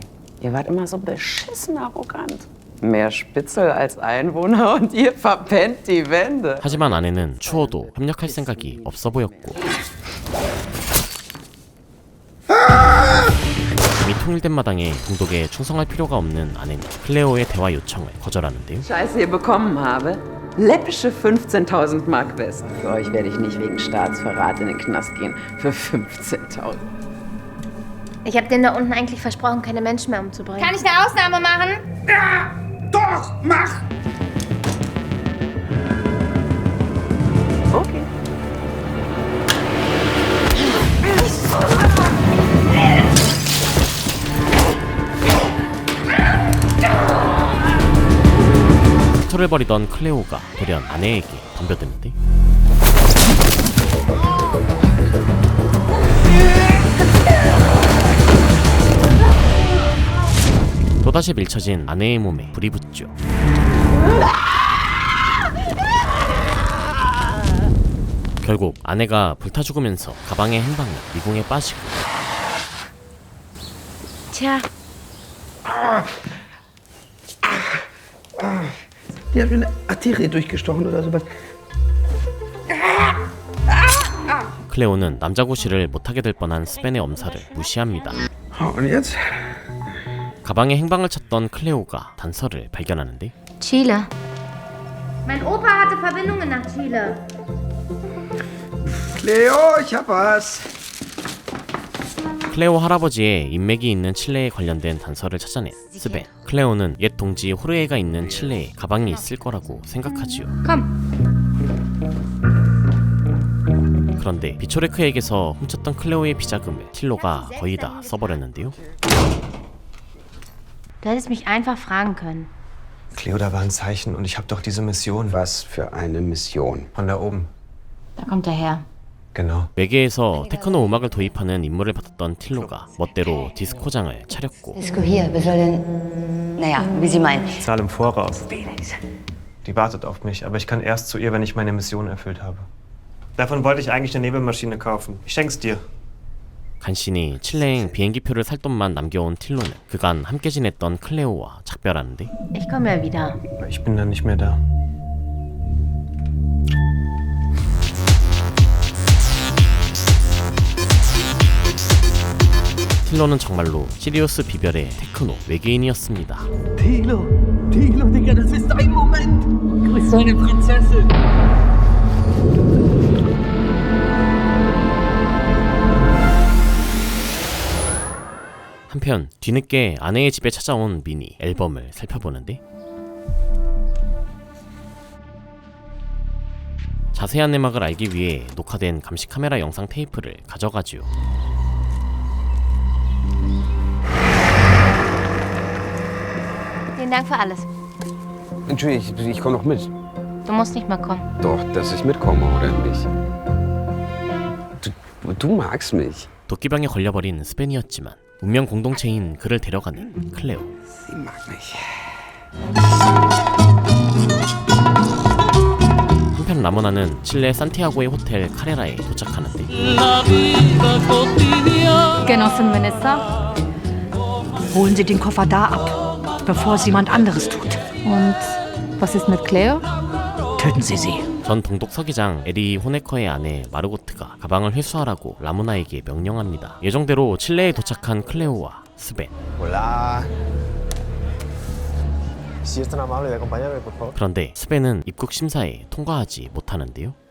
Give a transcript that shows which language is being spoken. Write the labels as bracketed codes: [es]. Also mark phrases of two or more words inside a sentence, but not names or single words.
[de] Ihr wart immer so beschissen arrogant. Mehr Spitzel als Einwohner und ihr verpennt die Wände. [ko] 하지만 아내는 추워도 협력할 생각이 없어 보였고 이미 통일된 마당에 동독에 충성할 필요가 없는 아내는 클레오의 대화 요청을 거절하는데요. [de] Scheiße hier bekommen habe. Läppische 15.000 Mark West. Für euch werde ich nicht wegen Staatsverrat in den Knast gehen. Für 15.000. Ich habe dem da unten eigentlich versprochen, keine Menschen mehr umzubringen. Kann ich eine Ausnahme machen? Ja, doch, mach! Okay. [ko] 투를 벌이던 클레오가 돌연 아내에게 덤벼드는데 또다시 밀쳐진 아내의 몸에 불이 붙죠. 결국 아내가 불타 죽으면서 가방의 행방은 미궁에 빠지고 [de] Tja, Die hat mir eine Arterie durchgestochen oder sowas. [ko] 클레오는 남자 구실을 못하게 될 뻔한 스벤의 엄살을 무시합니다. [de] Und jetzt? [ko] 가방의 행방을 찾던 클레오가 단서를 발견하는데 [de] Chile. Mein Opa hatte Verbindungen nach Chile. Cleo, ich hab was. [ko] 클레오 할아버지의 인맥이 있는 칠레에 관련된 단서를 찾아낸 스벤. 클레오는 옛 동지 호르에가 있는 칠레에 가방이 있을 거라고 생각하지요. 그런데 비초레크에게서 훔쳤던 클레오의 비자금을 틸로가 거의 다 써버렸는데요. [de] Du hättest mich einfach fragen können. Cleo, da war ein Zeichen und ich habe doch diese Mission. Was für eine Mission? Von da oben. Da kommt er her. Genau. [ko] 외계에서 테크노 음악을 도입하는 임무를 받았던 틸로가 멋대로 디스코장을 차렸고 [de] Disco hier, wir sollen... Naja, wie Sie meinen. Ich zahle im Voraus. Die wartet auf mich, aber ich kann erst zu ihr, wenn ich meine Mission erfüllt habe. Davon wollte ich eigentlich eine Nebelmaschine kaufen. Ich schenk's dir. [ko] 간신히 칠레행 비행기표를 살 돈만 남겨온 틸로는 그간 함께 지냈던 클레오와 작별하는데 [de] Ich komme ja wieder. Ich bin dann nicht mehr da. [ko] 틸로는 정말로 시리우스 비별의 테크노 외계인이었습니다. [de] Tilo, Digga, das ist dein Moment. Grüß deine Prinzessin. [ko] 한편 뒤늦게 아내의 집에 찾아온 민이 앨범을 살펴보는데 자세한 내막을 알기 위해 녹화된 감시 카메라 영상 테이프를 가져가지요. [de] Vielen Dank für alles. Entschuldigung, ich komme noch mit. Du musst nicht mehr kommen. Doch, dass ich mitkomme, oder nicht? Du magst mich. [ko] 도끼병에 걸려버린 스벤이었지만 운명 공동체인 그를 데려가는 클레오. [de] Sie mag mich. [ko] 한편 라모나는 칠레 산티아고의 호텔 카레라에 도착하는데 [de] Genossin Minister, holen Sie den Koffer da ab, bevor es jemand anderes tut. Und was ist mit Cleo? Töten Sie sie. [ko] 전 동독 서기장 에리 호네커의 아내 마르고트가 가방을 회수하라고 라모나에게 명령합니다. 예정대로 칠레에 도착한 클레오와 스벤. [es] Hola. Si es tan amable de acompañarme, por favor. [ko] 그런데 스벤은 입국 심사에 통과하지 못하는데요.